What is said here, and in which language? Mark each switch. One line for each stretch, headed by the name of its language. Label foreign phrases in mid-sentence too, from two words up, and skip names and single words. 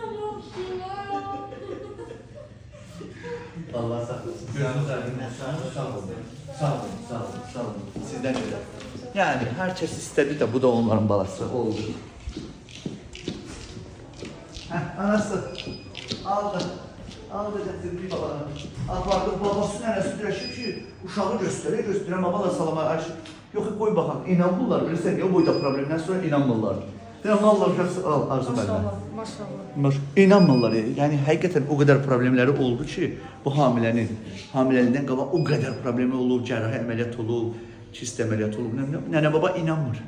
Turkish: Allah saklasın.
Azerbaijani: Gözünüz aydın olsun. Sağ olun. Sağ olun, sağ olun, sağ olun.
Turkish: Sizden öyle. Yani herkes istedi de bu da onların balası oldu. Anası aldı. Aldı getirdi babana.
Azerbaijani: Apardı babası nənəsi dirəşib ki, uşağı göstərə, baba da salama arşıq. Yox, qoy baxaq, inanmırlar, bilirsən ki, o boyda problemdən sonra inanmırlar. Deyirəm, Allah uşaqsı, al, arzu bəlmə. Maşallah. İnanmırlar, yəni həqiqətən o qədər problemləri oldu ki, bu hamiləlindən qabaq o qədər problemi olub, cərrahi əməliyyat olub, kist əməliyyat olub, nənə baba inanmır.